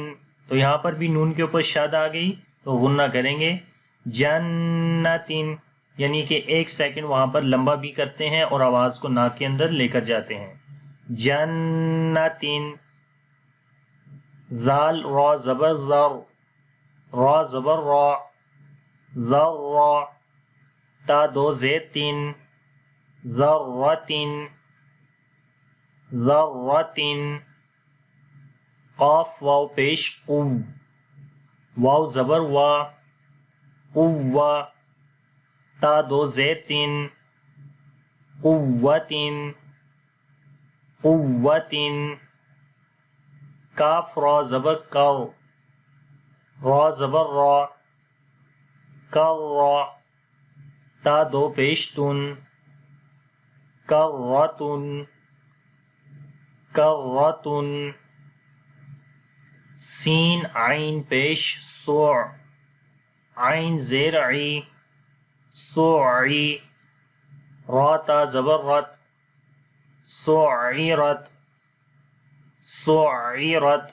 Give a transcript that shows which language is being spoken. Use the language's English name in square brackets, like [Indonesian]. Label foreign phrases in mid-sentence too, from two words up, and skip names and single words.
[Urdu] تو یہاں پر بھی نون کے اوپر شد آ گئی تو غنہ کریں گے. جنتن، یعنی کہ 1 سیکنڈ وہاں پر لمبا بھی کرتے ہیں اور آواز کو ناک کے اندر لے کر جاتے ہیں. جنتن. ذال را زبر ذر، را زبر را، ذر را، تا دو زیر تین، ذرتن، ذرتن. قاف واو پیش قو، واو زبر وا، قوا، تا دو زیر تین، قوتن، قوتن. کاف را زبر کر، را زبر را، کر را، تا دو پیش تن، کرتن، کرتن. سین عین پیش سوع، عین زیر عی، سوعی، را تا زبر رت، سعیرت، سعیرت.